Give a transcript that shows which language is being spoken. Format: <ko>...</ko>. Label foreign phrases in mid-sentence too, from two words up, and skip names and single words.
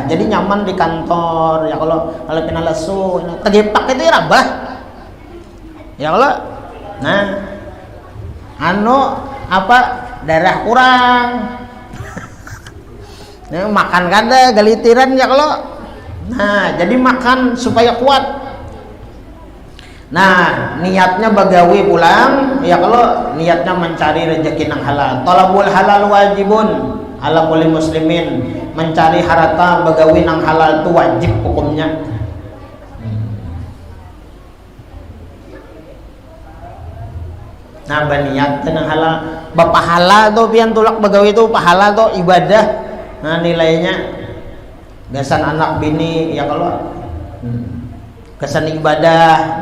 <bjn>Jadi nyaman di kantor ya kalau kena lesu tegepak itu ya rabah ya kalau nah apa darah kurang nah, makan kada galitiran ya kalau nah jadi makan supaya kuat. Nah niatnya bagawi pulang ya kalau niatnya mencari rezeki yang halal.</bjn> <ar>طلب الحلال واجب على كل مسلمين,</ar> <id>mencari harta bagawi yang halal itu wajib hukumnya.</id> <bjn>Nah berniat yang halal bapahala tuh pian tulak bagawi itu pahala tuh ibadah. Nah nilainya gasan anak bini ya kalau gasan ibadah.</bjn>